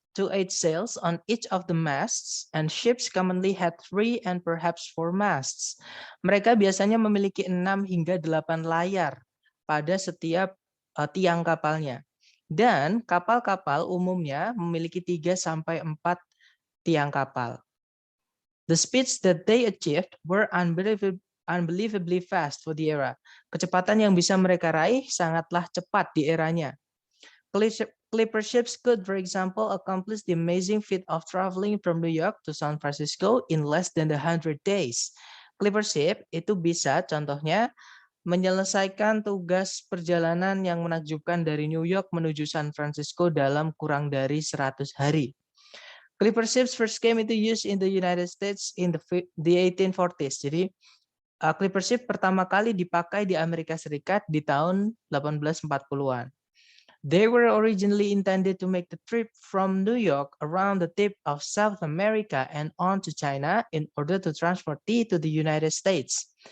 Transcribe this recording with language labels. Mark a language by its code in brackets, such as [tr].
[en] to 8 sails on each of the masts, and ships commonly had 3 and perhaps 4 masts. [id] Mereka biasanya memiliki 6 hingga 8 layar pada setiap tiang kapalnya. Dan kapal-kapal umumnya memiliki 3 sampai 4 tiang kapal. [en] The speeds that they achieved were unbelievably fast for the era. [id] Kecepatan yang bisa mereka raih sangatlah cepat di eranya. [en] Clipper ships could, for example, accomplish the amazing feat of traveling from New York to San Francisco in less than 100 days. [id] Clipper ship itu bisa, contohnya, menyelesaikan tugas perjalanan yang menakjubkan dari New York menuju San Francisco dalam kurang dari 100 hari. [en] Clipper ships first came into use in the United States in the 1840s. [id] Jadi, Clipper ship pertama kali dipakai di Amerika Serikat di tahun 1840-an. [en] They were originally intended to make the trip from New York around the tip of South America and on to China in order to transport tea to the United States.